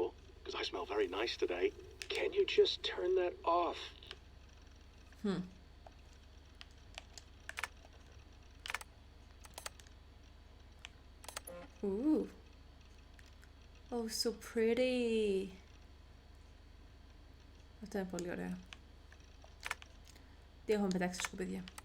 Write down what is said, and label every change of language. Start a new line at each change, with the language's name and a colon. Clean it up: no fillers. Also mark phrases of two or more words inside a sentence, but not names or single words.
English: Because I smell very nice today. Can you just turn that off? Ooh. Oh, so pretty.
Greek: Αυτό είναι πολύ ωραίο. Τι έχουμε πετάξει σκουπίδια.